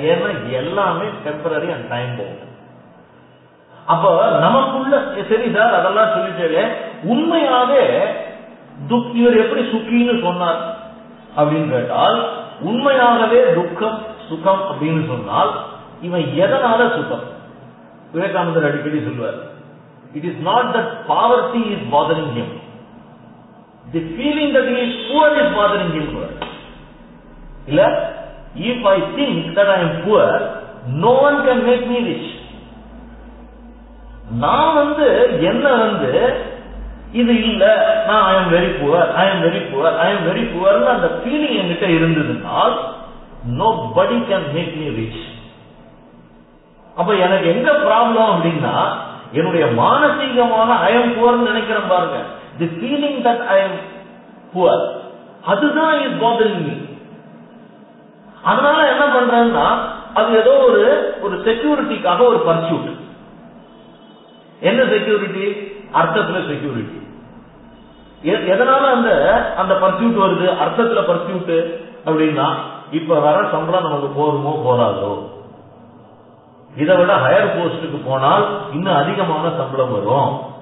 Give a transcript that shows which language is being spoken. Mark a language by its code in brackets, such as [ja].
[ta] ஏன்னா எல்லாமே [en] Temporary and time bound. [ta] அப்ப நமக்குள்ள சரி சார் அதெல்லாம் சொல்லிட்டே உண்மையாவே இவர் எப்படி சுக்கின்னு சொன்னார் அப்படின்னு கேட்டால் உண்மையாகவே துக்கம் சுகம் அப்படின்னு சொன்னால் இவன் எதனால சுகம்? விவேகானந்தர் அடிக்கடி சொல்வார், [en] It is not that poverty is bothering him, the feeling that he is poor is bothering him. [ta] இல்ல, [en] if I think that I am poor, no one can make me rich. [ta] நான் என்ன இது இல்ல, நான் [en] I am very poor, I am very poor, I am very poor [ta] அந்த feeling என்கிட்ட இருந்ததுனால் [en] nobody can make me rich. [ta] அப்ப எனக்கு எங்க ப்ராப்ளம் அப்படின்னா என்னுடைய மானசீகமான [en] I am poor [ta] நினைக்கிறேன் பாருங்க, [en] the feeling that I am poor, [ta] அதுதான் [en] is bothering me. [ta] அதனால என்ன பண்றேன்னா அது ஏதோ ஒரு செக்யூரிட்டிக்காக ஒரு பர்சூட். என்ன செக்யூரிட்டி? அர்த்தத்துல செக்யூரிட்டி. எதனால அந்த பர்சூட் வருது? அர்த்தத்துல பர்சூட் அப்படின்னா இப்ப வர சம்பளம் நமக்கு போருமோ போராதோ, இதை விட ஹையர் போஸ்டுக்கு போனால் இன்னும் அதிகமான சம்பளம் வரும்.